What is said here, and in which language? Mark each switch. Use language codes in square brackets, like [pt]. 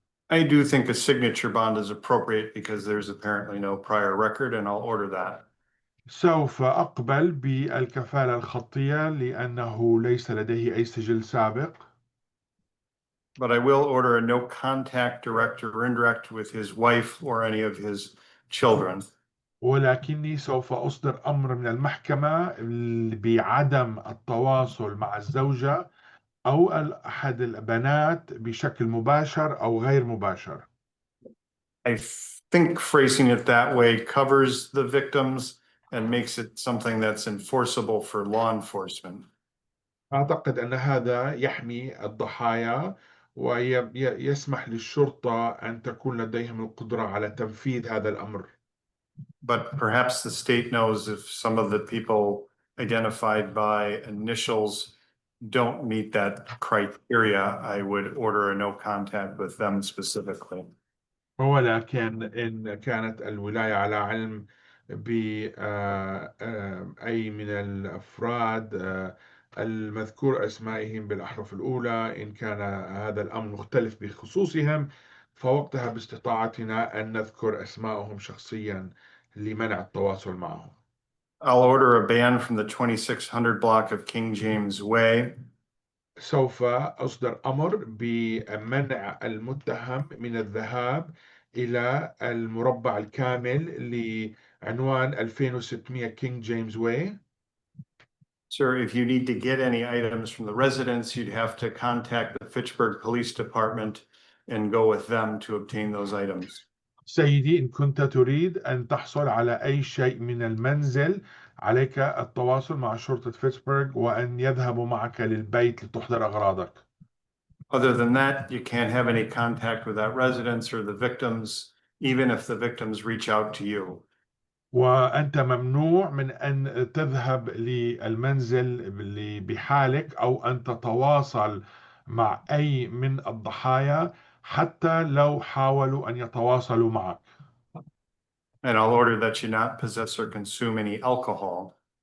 [en] I do think a signature bond is appropriate because there's apparently no prior record, and I'll order that. [ar] سوف أقبل بالكفالة الخطية لأنه ليس لديه أي سجل سابق. [en] But I will order a no contact, direct or indirect, with his wife or any of his children. [ar] ولكني سوف أصدر أمر من المحكمة بعدم التواصل مع الزوجة أو أحد البنات بشكل مباشر أو غير مباشر. [en] I think phrasing it that way covers the victims and makes it something that's enforceable for law enforcement. [ar] أعتقد أن هذا يحمي الضحايا ويسمح للشرطة أن تكون لديهم القدرة على تنفيذ هذا الأمر. [en] But perhaps the state knows if some of the people identified by initials don't meet that criteria, I would order a no contact with them specifically. [ar] ولكن إن كانت الولاية على علم بأي من الأفراد المذكور أسمائهم بالأحرف الأولى، إن كان هذا الأمر مختلف بخصوصهم، فوقتها باستطاعتنا أن نذكر أسمائهم شخصيا لمنع التواصل معهم. [en] I'll order a ban from the 2600 block of King James Way. [ar] سوف أصدر أمر بمنع المتهم من الذهاب إلى المربع الكامل لعنوان 2600 كينج جيمس واي. [en] Sir, if you need to get any items from the residents, you'd have to contact the Fitchburg Police Department and go with them to obtain those items. [ar] سيدي، إن كنت تريد أن تحصل على أي شيء من المنزل، عليك التواصل مع شرطة فيتسبرغ وأن يذهبوا معك للبيت لتحضر أغراضك. [en] Other than that, you can't have any contact with that residents or the victims, even if the victims reach out to you. [ar] وأنت ممنوع من أن تذهب للمنزل بحالك أو أن تتواصل مع أي من الضحايا حتى لو حاولوا أن يتواصلوا معك. [en] And I'll order that you not possess or consume any alcohol.